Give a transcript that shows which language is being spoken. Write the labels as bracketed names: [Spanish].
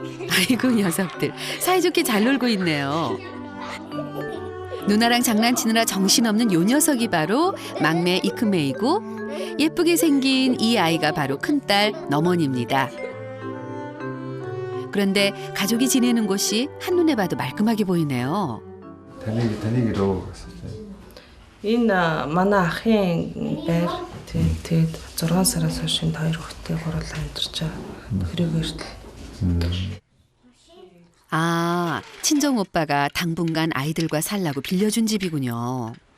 [Korean] 아이고 녀석들 사이좋게 잘 놀고 있네요. 누나랑 장난치느라 정신없는 요 녀석이 바로 막내 이크메이고 예쁘게 생긴 이 아이가 바로 큰딸 너머니입니다. 그런데 가족이 지내는 곳이 한눈에 봐도 말끔하게 보이네요. [Mongolian] таныг Энэ манай ахын байр тэгээд 6 сараас хойш энд 2 хүүхэдтэй гурлаа амьдарч байгаа. [Korean] 그리고 아, 친정 오빠가 당분간 아이들과 살라고 빌려준 집이군요.